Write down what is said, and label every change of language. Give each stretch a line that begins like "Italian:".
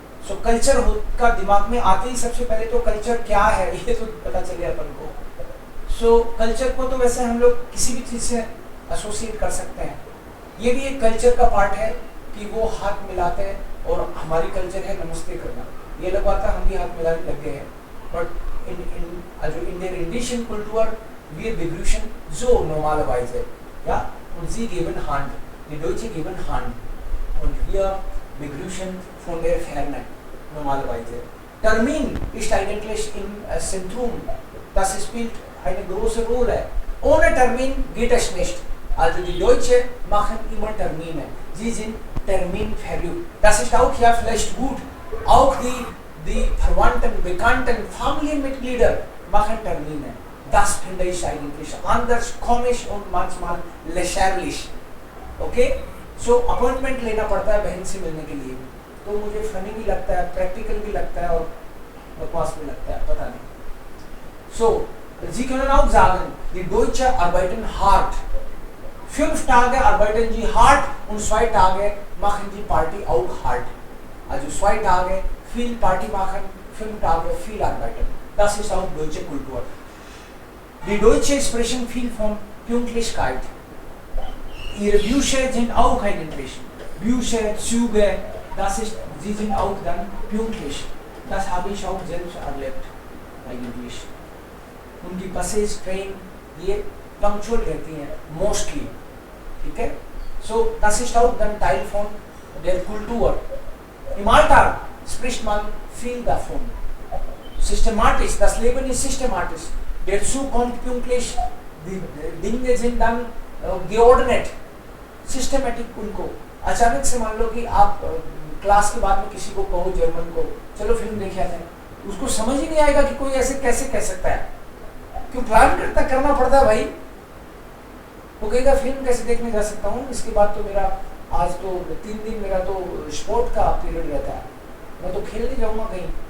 Hindi: सो culture का दिमाग में आते ही सबसे पहले तो कल्चर क्या है ये तो पता चले अपन को। सो कल्चर को तो वैसे हम लोग किसी भी चीज़ से एसोसिएट कर सकते हैं। ये भी एक कल्चर का पार्ट है कि वो हाथ मिलाते हैं और हमारी कल्चर है नमस्ते करना। ये लग बात हम भी हाथ मिलाने लग गए हैं, but
German: in der indischen Kultur wir begrüßen so normalerweise, ja, und sie geben Hand, die Deutsche geben Hand und wir begrüßen von der Ferne normalerweise. Termin ist eigentlich im Zentrum, das spielt eine große Rolle. Ohne Termin geht es nicht. Also die Deutschen machen immer Termine. Sie sind terminverrückt. Das ist auch ja vielleicht gut. Auch die Verwandten, Bekannten, Familienmitglieder machen Termine. Das finde ich eigentlich anders, komisch und manchmal lächerlich.
English: Okay?
Hindi: So appointment लेना पड़ता है बहन से मिलने के लिए, तो मुझे फनी भी लगता है, प्रैक्टिकल भी लगता है और बकवास भी लगता है, पता नहीं।
German: So Sie können auch sagen, die Deutsche arbeiten hart. 5 Tage arbeiten sie hart und 2 Tage machen die Party auch hart. Also 2 Tage viel Party machen, 5 Tage viel arbeiten. Das ist auch deutsche Kultur. Die Deutschen sprechen viel von Pünktlichkeit. Ihre Bücher sind auch eigentlich. Bücher, Züge, sie sind auch dann pünktlich. Das habe ich auch selbst erlebt, eigentlich.
Hindi: उनकी buses, train ये punctual रहती हैं mostly, ठीक है।
German: सो das ist auch dann Teil von der Kultur. Im Alltag spricht man viel davon. Systematisch, das Leben ist systematisch. Der Zug kommt pünktlich, die Dinge sind dann geordnet, systematic
Hindi: उनको। अचानक से मान लो कि आप क्लास के बाद में किसी को कहो जर्मन को चलो फिल्म देखे आते हैं, उसको समझ ही नहीं आएगा कि कोई ऐसे कैसे कह सकता है, क्यों प्लान करना पड़ता है भाई। वो कहेगा फिल्म कैसे देखने जा सकता हूँ, इसके बाद तो मेरा आज तो 3 दिन मेरा तो स्पोर्ट का पीरियड रहता है, मैं तो खेलने जाऊँगा कहीं।